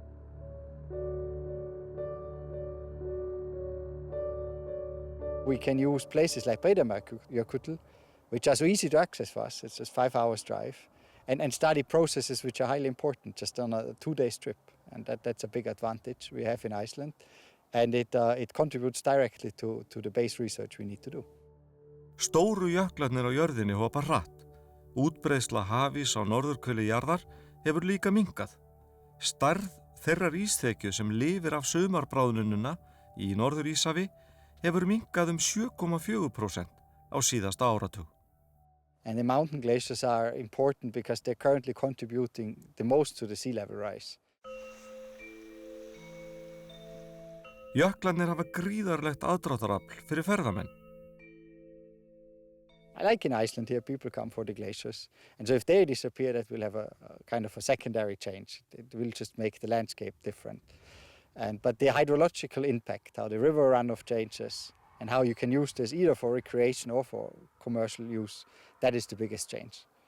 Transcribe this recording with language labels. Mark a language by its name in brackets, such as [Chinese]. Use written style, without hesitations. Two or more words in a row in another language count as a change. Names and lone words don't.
[English] We can use places like Breiðamerkurjökull, which are so easy to access for us. It's just 5 hours drive, and study processes which are highly important just on a 2-day trip. And that's a big advantage we have in Iceland. And it contributes directly to the base research we need to do. [Icelandic] Stóru jöklarnir á jörðinni hopa hratt. Útbreiðsla hafís á norðurhveli jarðar hefur líka minnkað. Stærð þeirrar ísþekju sem lifir af sumarbráðnunina í Norður-Íshafi hefur minnkað 7,4% á síðasta áratug. [English] And the mountain glaciers are important because they're currently contributing the most to the sea level rise. [Icelandic] Jöklarnir hafa gríðarlegt aðdráttarafl fyrir ferðamenn. [English] I like in Iceland here people come for the glaciers, and so if they disappear that will have a kind of a secondary change. It will just make the landscape different. But the hydrological impact, how the river runoff changes and how you can use this either for recreation or for commercial use, that is the biggest change.